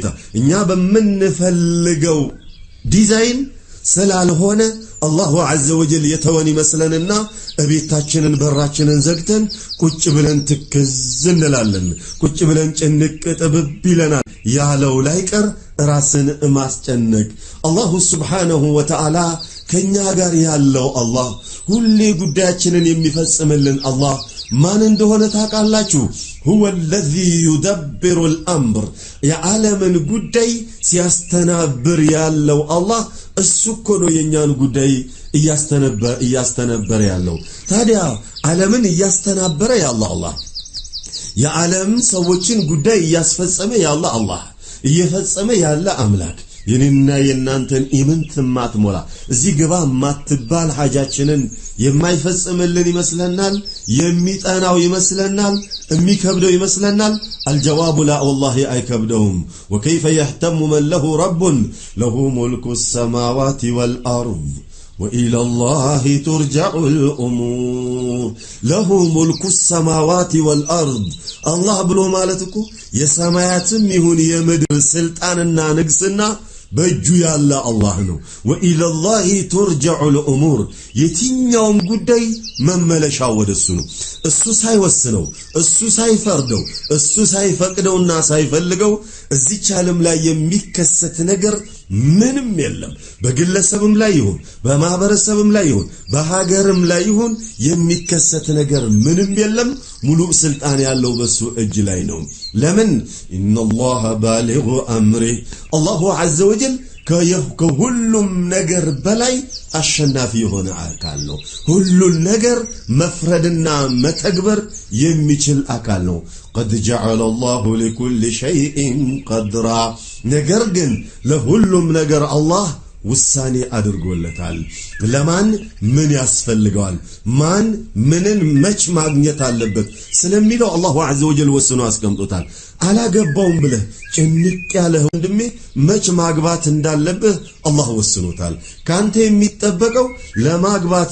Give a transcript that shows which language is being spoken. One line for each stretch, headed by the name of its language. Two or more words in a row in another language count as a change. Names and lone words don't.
Amharic: እኛ በምንፈልገው ዲዛይን ስላልሆነ
Arabic: الله عز وجل
Amharic: የተወን ይመስለንና እቤታችንን በራችንን ዘግተን ቁጭ ብለን ትክዝ እንላለን። ቁጭ ብለን ጭንቅ ጥብብ ይለናል። ያለው ላይቀር ራስን ማስጨነቅ።
Arabic: الله سبحانه وتعالى
Amharic: ከኛ ጋር ያለው አላህ ሁሌ ጉዳያችንን የሚፈጽምልን አላህ ማን እንደሆነ ታውቃላችሁ?
Arabic: هو الذي يدبر الأمر
Amharic: የዓለምን ጉዳይ ሲያስተናብር ያለው አላህ እሱ እኮ ነው የኛን ጉዳይ እያስተነበረ ያለው። ታዲያ ዓለምን እያስተናበረ ያለው አላህ የዓለም ሰዎችን ጉዳይ እያስፈጸመ ያለው አላህ እየፈጸመ ያለ አምላክ የኔና የናንተን ኢምንት ማትሞላ እዚህ ግባ ማትባል ሐጃችንን የማይፈጽምልን ይመስለናል? የሚጠናው ይመስለናል? የሚከብደው ይመስለናል?
Arabic: الجواب لا والله አይከብደውም። وكيف يهتم من له رب له ملك السماوات والأرض وإلى الله ترجع الأمور له ملك السماوات والأرض الله
Amharic: ብሎ ማለትኩ የሰማያትም ይሁን የምድር ስልጣንና ንግስና በእጁ ያለ አላህ ነው።
Arabic: وإلى الله ترجع الأمور
Amharic: የትኛውም ጉዳይ መመለሻው ወደሱ ነው። እሱ ሳይወስነው እሱ ሳይፈርደው እሱ ሳይፈቅደውና ሳይፈልገው እዚች ዓለም ላይ የሚከሰት ነገር ምንም የለም። በግለሰብም ላይ ይሁን በማህበረሰብም ላይ ይሁን በሀገርም ላይ ይሁን የሚከሰት ነገር ምንም የለም። ሙሉ ስልጣን ያለው በሱ እጅ ላይ ነው። ለምን
Arabic: إن الله بالغ أمره الله عز وجل
Amharic: ከሁሉም ነገር በላይ አሸናፊ የሆነ አካል ነው። ሁሉን ነገር መፍረድና መተግበር የሚችል አካል ነው።
Arabic: قد جعل الله لكل شيء قدرا
Amharic: ነገር ግን ለሁሉም ነገር አላህ ውሳኔ አድርጎለታል። ለማን ምን ያስፈልገዋል ማን ምንን መች ማግኘት አለበት ስለሚለው
Arabic: الله عز وجل
Amharic: ወስኖ አስቀምጦታል። አላገባውም ብለህ ጭንቅ ያለህ ወንድሜ መች ማግባት እንዳለብህ አላህ ወስኖታል። ካንተ የሚጠበቀው ለማግባት